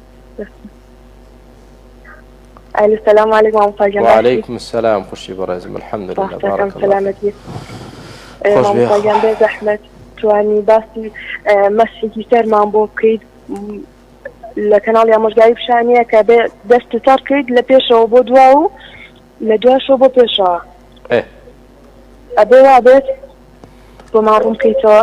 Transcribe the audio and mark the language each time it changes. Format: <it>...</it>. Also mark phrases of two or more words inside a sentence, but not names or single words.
<ar>السلام عليكم مام فاجان. وعليكم السلام.</ar> <ckb>خوشی بەڕێزم</ckb> <ar>الحمد لله. بارك الله. سلامتي.</ar> <ckb>مام فاجان بێ زەحمەت توانی باسی مەسحێکی سەرمان بۆ بکەیت لە کەناڵی ئامۆژگاری پیشانیە کە بێ دەست تار کرد لە پێشەوە بۆ دوا و لە دواشەوە بۆ پێشەوە ئەبێ وا بێت بۆمان ڕوون بکەیتەوە.</ckb>